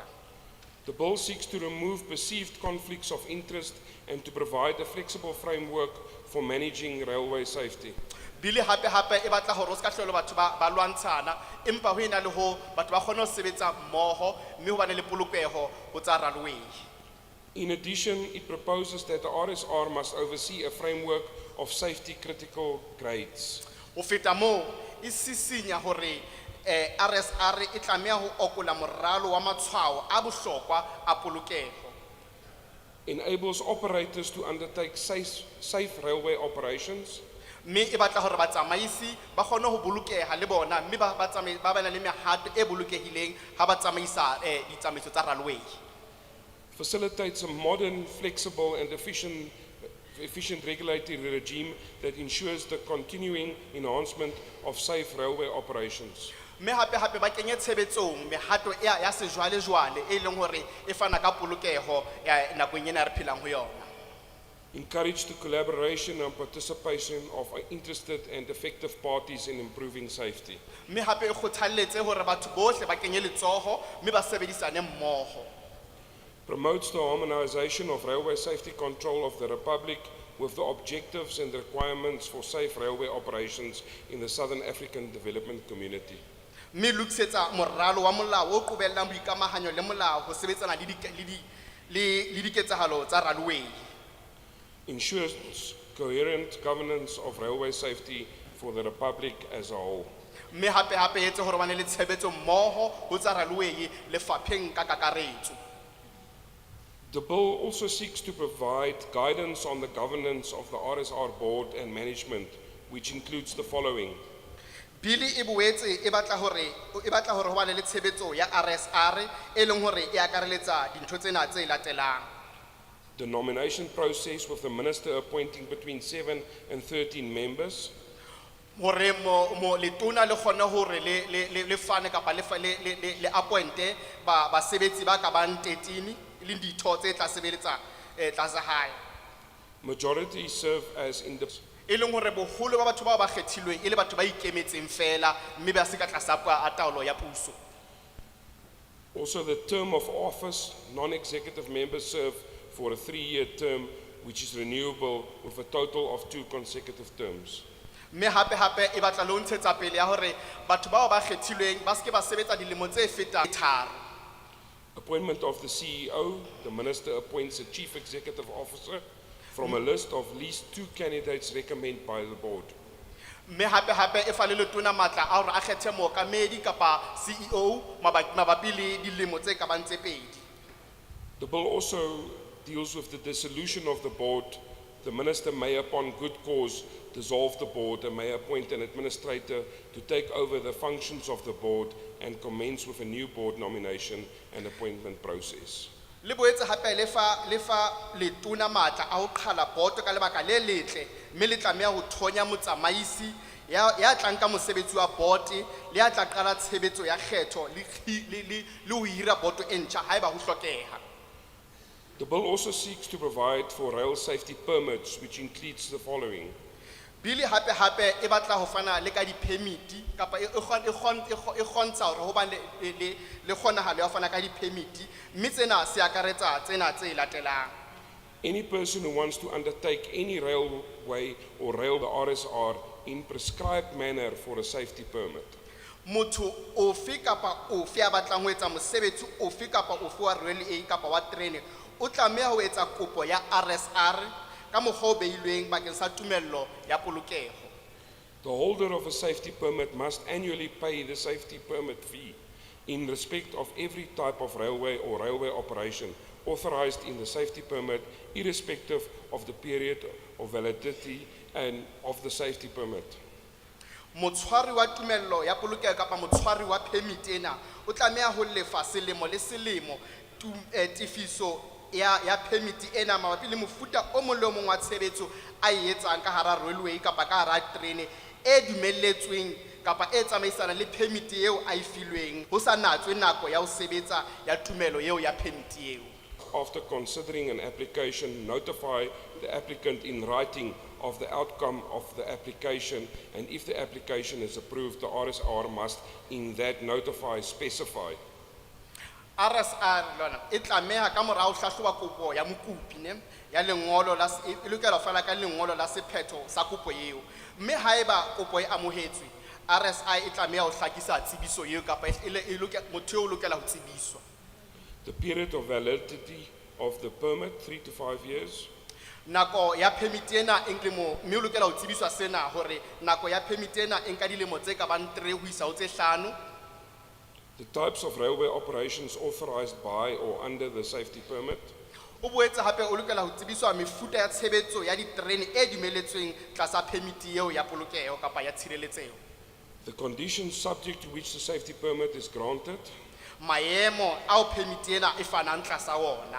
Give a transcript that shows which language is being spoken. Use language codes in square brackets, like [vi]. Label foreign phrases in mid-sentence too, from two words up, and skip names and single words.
[en] The bill seeks to remove perceived conflicts of interest and to provide a flexible framework for managing railway safety. [st] Bili hape e batla hore o ska hlolo batho ba lwantshana empa ho ena le ho batho ba kgone ho sebetsa mmoho mme ho bane le polokeho ho tsa railway. [en] In addition, it proposes that the RSR must oversee a framework of safety critical grades. [st] Ho feta moo e sisinya hore RSR e tlameha ho okola moralo wa matshwao a bohlokwa a polokeho. [en] Enables operators to undertake safe railway operations [st] Mme e batla hore batsamaisi ba kgone ho bolokeha le bona mme ba bana le mehato e bolokehileng ha ba tsamaisa ditsamaiso tsa railway. [en] facilitates a modern, flexible and efficient regulatory regime that ensures the continuing enhancement of safe railway operations. [st] Mme hape ba kenye tshebetsong mehato ya sejwalejwale e leng hore e fana ka polokeho ya nakong ena re phelang ho yona. [en] Encourage the collaboration and participation of interested and effective parties in improving safety. [st] Mme hape e kgothalletse hore batho bohle ba kenye letsoho mme ba sebedisane mmoho. [en] Promotes the harmonization of railway safety control of the Republic with the objectives and requirements for safe railway operations in the Southern African Development Community. [st] Mme lokisetsa moralo wa molao o qobellang boikamahanyo le molao ho sebetsana le diketsahalo tsa railway. [en] Ensures coherent governance of railway safety for the Republic as a whole. [st] Mme hape etse hore bane le tshebetso mmoho ho tsa railway lefapheng ka kakaretso. [en] The bill also seeks to provide guidance on the governance of the RSR board and management, which includes the following. [st] Bili e boetse e batla hore ho bane le tshebetso ya RSR e leng hore e akareletsa dintho tsena tse latelang. [en] The nomination process with the minister appointing between 7 and 13 members. [st] Hore mo letona le kgone hore le fane kapa le appointe basebetsi ba ka bang 13 le ditho tse tla sebeletsa tlasa hae. [en] Majority serve as independent. [st] E leng hore boholo ba batho ba kgethilweng e le batho ba ikemetseng fela mme ba se ka tlasa taolo ya puso. [en] Also, the term of office, non-executive members serve for a 3-year term, which is renewable with a total of 2 consecutive terms. [st] Mme hape e batla le ho ntshetsa pele ya hore batho bao ba kgethilweng ba se ke ba sebetsa dilemo tse fetang 3. [en] Appointment of the CEO, the minister appoints a chief executive officer from a list of at least 2 candidates recommended by the board. [st] Mme hape e fa le letona matla a hore a kgethe mookamedi kapa CEO mabapi le dilemo tse ka bang tse 2. [en] The bill also deals with the dissolution of the board. The minister may, upon good cause, dissolve the board and may appoint an administrator to take over the functions of the board and commence with a new board nomination and appointment process. [st] Le boetse hape le fa letona matla a ho qhala boto ka lebaka le letle mme le tlameha ho thonya motsamaisi ya tlang ka mosebetsi wa board le ya tla qala tshebetso ya kgetho le ho hira boto e ntjha haeba ho hlokeha. [en] The bill also seeks to provide for rail safety permits, which includes the following. [st] Bili hape e batla ho fana le ka di-permit kapa e kgontsha hore ho ba le kgonahalo ya ho fana ka di-permit, mme tsena se akaretsa tsena tse latelang. [en] Any person who wants to undertake any railway or rail the RSR in prescribed manner for a safety permit. [st] Motho ofe kapa ofe a batlang ho etsa mosebetsi ofe kapa ofe wa railway kapa wa terene o tlameha ho etsa kopo ya RSR ka mokgwa o behilweng bakeng sa tumello ya polokeho. [en] The holder of a safety permit must annually pay the safety permit fee in respect of every type of railway or railway operation authorized in the safety permit, irrespective of the period of validity and of the safety permit. [st] Motshwari wa tumello ya polokeho kapa motshwari wa permit ena o tlameha ho lefa selemo le selemo tifiso ya permit ena mabapi le mofuta o mong le o mong wa tshebetso a e etsang ka hara railway kapa ka hara terene e dumelletsweng kapa e tsamaisana le permit eo a e filweng ho sa natswe nako ya ho sebetsa ya tumelo eo ya permit eo. [en] After considering an application, notify the applicant in writing of the outcome of the application, and if the application is approved, the RSR must in that notify specify. [st] RSR lona e tlameha ka morao hlahloba kopo ya mokopi ne ya lengolo la e lokela ho fana ka lengolo la sephetho sa kopo eo, mme haeba kopo e amohetswe RSI e tlameha ho hlakisa tsebiso eo kapa motho eo o lokela ho tsebiswa. [en] The period of validity of the permit, 3 to 5 years. [st] Nako ya permit ena e ntlemo mme o lokela ho tsebiswa sena hore nako ya permit ena e nka dilemo tse ka bang 3 ho isa ho tse 5. [en] The types of railway operations authorized by or under the safety permit. [st] O boetse hape o lokela ho tsebiswa mefuta ya tshebetso ya diterene e dumelletsweng tlasa permit eo ya polokeho kapa ya tshireletseho. [en] The conditions subject to which the safety permit is granted. [st] Maemo ao permit ena e fanang tlasa ona.